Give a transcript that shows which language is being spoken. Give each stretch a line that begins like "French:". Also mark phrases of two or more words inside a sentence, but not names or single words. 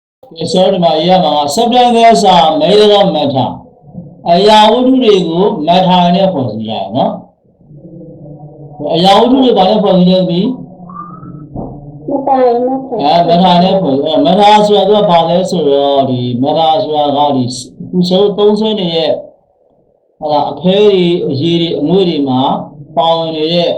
Burmese: ဆိုတော့ဒီမှာရေးရမှာ
English: substances are made of matter
Burmese: အရာဝတ္ထုတွေကို matter နဲ့ဖွဲ့စည်းရတယ်နော်အရာဝတ္ထုတွေဘာနဲ့ဖွဲ့စည်းလဲပြီ matter နဲ့ဖွဲ့စည်းmatter ဆိုတာကဘာလဲဆိုတော့ဒီ matter ဆိုတာကဒီခုဆိုသုံးဆွဲနေတဲ့ဟာအခဲတွေအရည်တွေအငွေ့တွေမှာပါဝင်နေ